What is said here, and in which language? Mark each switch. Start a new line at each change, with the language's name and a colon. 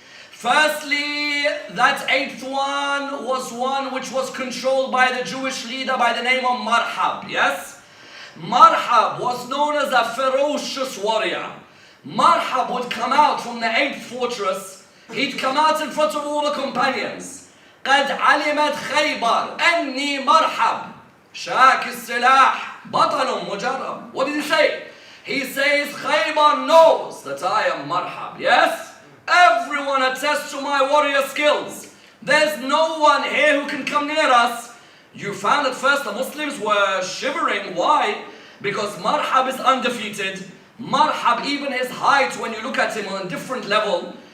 English: Firstly, that 8th one was one which was controlled by the Jewish leader by the name of Marhab, yes? Marhab was known as a ferocious warrior. Marhab would come out from the 8th fortress. He'd come out in front of all the companions.
Arabic: قد علمت خيبر أني مرحب شاك السلاح بطل مجرب.
English: What did he say? He says, Khyber knows that I am Marhab, yes? Everyone attests to my warrior skills. There's no one here who can come near us. You found at first the Muslims were shivering. Why? Because Marhab is undefeated. Marhab, even his height, when you look at him on a different level.